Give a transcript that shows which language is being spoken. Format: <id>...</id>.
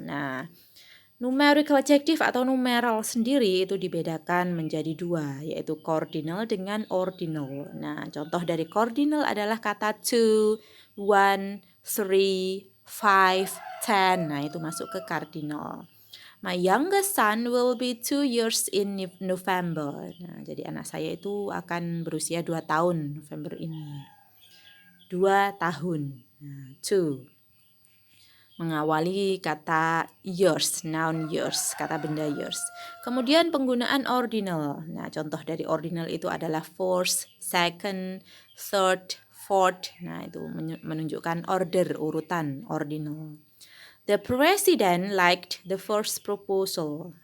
<id>Nah, numerical adjective atau numeral sendiri itu dibedakan menjadi dua, yaitu cardinal dengan ordinal. Nah, contoh dari cardinal adalah kata 2, 1, 3, 5, 10. Nah, itu masuk ke cardinal.</id> <en>My youngest son will be 2 years in November.</en> <id>Nah, jadi anak saya itu akan berusia 2 tahun November ini. 2 tahun. Nah, 2. Mengawali kata years, noun years, kata benda years. Kemudian penggunaan ordinal. Nah, contoh dari ordinal itu adalah first, second, third, fourth. Nah, itu menunjukkan order, urutan, ordinal.</id> <en>The president liked the first proposal.</en>